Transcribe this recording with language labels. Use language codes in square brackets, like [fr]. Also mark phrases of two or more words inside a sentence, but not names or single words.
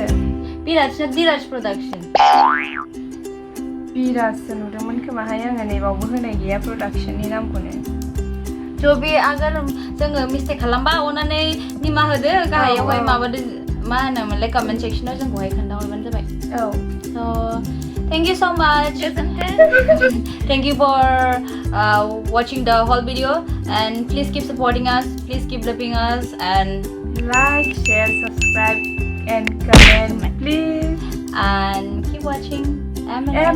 [brx] बिराज प्रडाक्शन बिराजसो नुदोंमोन खोमाहाय आङो नैबावबो होनाय गैया प्रडाक्शननि नामखौनो थ' बे आगोल जोङो मिस्टेक खालामबा अननानै निमाहा होदो गाहायावहाय माबादो मा होनोमोनलाय [en] comment section [brx] जोंखौहाय खोन्थाहरबानो जाबाय औ [en] so thank you so much thank you for watching the whole video and please keep supporting us please keep loving us and like share subscribe and comment please keep watching M&M.